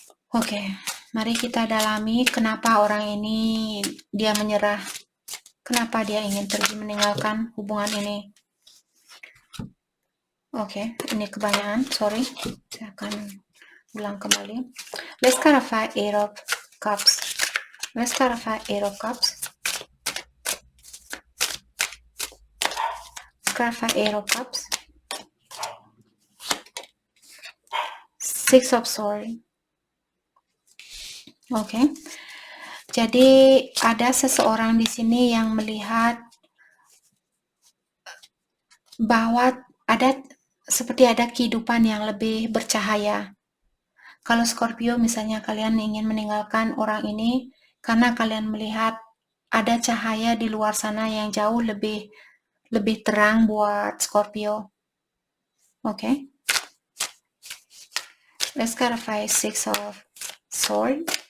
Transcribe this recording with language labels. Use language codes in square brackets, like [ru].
[id] Oke, mari kita dalami kenapa orang ini dia menyerah. Kenapa dia ingin pergi meninggalkan hubungan ini. Oke, ini kebanyakan, sorry. Saya akan ulang kembali. [en] Let's clarify Eight of Cups. Let's clarify Eight of Cups. Clarify Eight of Cups. Six of Swords. [id] Oke. Jadi ada seseorang di sini yang melihat bahwa seperti ada kehidupan yang lebih bercahaya. Kalau Scorpio misalnya kalian ingin meninggalkan orang ini karena kalian melihat ada cahaya di luar sana yang jauh lebih terang buat Scorpio. Oke. [en] Let's clarify Six of Swords.